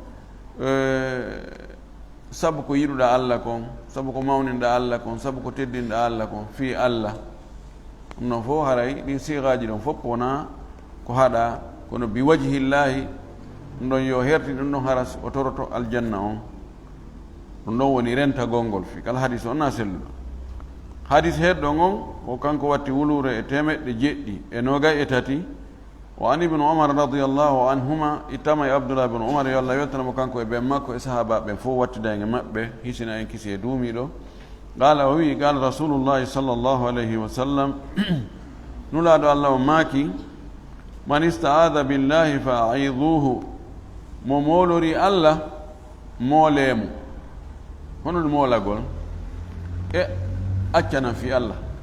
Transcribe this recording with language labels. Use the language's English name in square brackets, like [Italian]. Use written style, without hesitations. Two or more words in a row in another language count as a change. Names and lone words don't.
[Fula] sabu ko yiɗuɗa Allah kon sabu ko mawninɗa Allah kon sabu ko teddinɗa Allah kon fi Allah ɗum noon fof haray ɗin sigaji ɗon fof wona ko haɗa kono [Arabic] بوجه الله [Fula] ɗum ɗon yo herti ɗum ɗon haras o toroto aljanna on ɗum ɗon woni renta gongol fi kala hadis on na selluɗo. Hadis heɗɗon on o kanko watti wulure e 793 [Arabic] وعن ابن عمر رضي الله عنهما [Fula] ittama e abdullah ibnu umar yo Allah weltanamo kanko e ɓen makko e sahaba ɓen fof wattidage maɓɓe hisina en kisi e duumiɗo. qala o wi [Arabic] قال رسول الله صلى الله عليه وسلم [Fula] nulaɗo Allah o maaki [Arabic] من استعاذ بالله فأعيذوه [Fula] mo molori Allah moolemo hono molagol e accana fi Allah